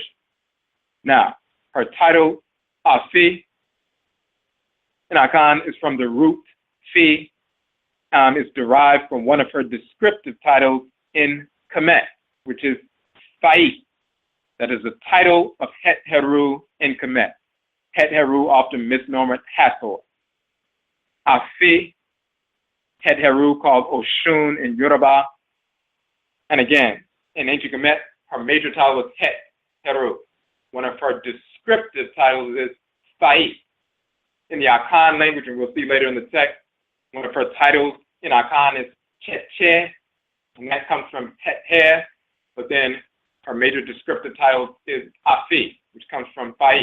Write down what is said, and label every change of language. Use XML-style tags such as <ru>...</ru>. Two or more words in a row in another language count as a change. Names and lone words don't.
<en>Now, her title, Afi, in Akan is from the root Fi. It's derived from one of her descriptive titles in Kamit, which is Fai. That is the title of Het Heru in Kamit. Het Heru often misnomered Hathor. Afi, Het Heru called Oshun in Yoruba. And again, in ancient Kamit, her major title was Het Heru. One of her descriptive titles is Fai. In the Akan language, and we'll see later in the text, one of her titles in Akan is Chetche, and that comes from Tether, but then her major descriptive title is Afi, which comes from Fai.</en>